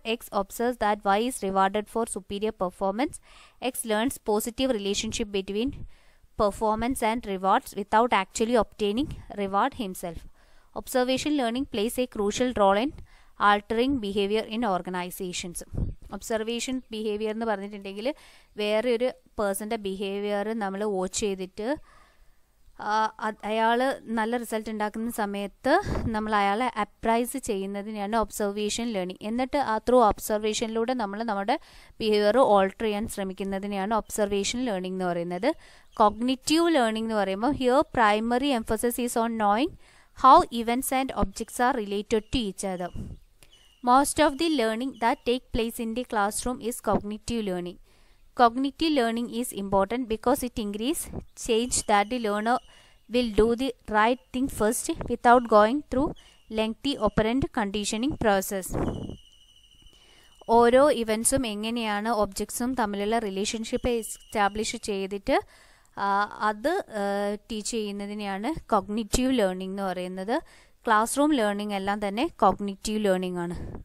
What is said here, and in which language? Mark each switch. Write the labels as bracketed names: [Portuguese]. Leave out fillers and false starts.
[English] X observes that Y is rewarded for superior performance, X learns positive relationship between performance and rewards without actually obtaining reward himself. Observation learning plays a crucial role in altering behavior in organizations. [Malayalam] Observation behaviour എന്ന് പറഞ്ഞിട്ടുണ്ടെങ്കിൽ വേറെ ഒരു പേഴ്സൻ്റെ behaviour നമ്മൾ watch ചെയ്തിട്ട് അയാൾ നല്ല result ഉണ്ടാക്കുന്ന സമയത്ത് നമ്മൾ അയാളെ അപ്രൈസ് ചെയ്യുന്നതിനെയാണ് ഒബ്സർവേഷൻ ലേണിംഗ്. എന്നിട്ട് ആ ത്രൂ ഒബ്സർവേഷനിലൂടെ നമ്മൾ നമ്മുടെ ബിഹേവിയർ ഓൾട്ടർ ചെയ്യാൻ ശ്രമിക്കുന്നതിനെയാണ് ഒബ്സർവേഷൻ ലേണിംഗ് എന്ന് പറയുന്നത്. കോഗ്നിറ്റീവ് ലേണിംഗ് എന്ന് പറയുമ്പോൾ [English] Here primary emphasis is on knowing how events and objects are related to each other. Most of the learning that take place in the classroom is cognitive learning. Cognitive learning is important because it increases change that the learner will do the right thing first without going through lengthy operant conditioning process. [Malayalam] ഓരോ ഇവൻസും എങ്ങനെയാണ് ഒബ്ജക്ട്സും തമ്മിലുള്ള relationship establish ചെയ്തിട്ട് അത് teach ചെയ്യുന്നതിനെയാണ് cognitive learning എന്ന് പറയുന്നത്. Class room learning എല്ലാം തന്നെ cognitive learning ആണ്.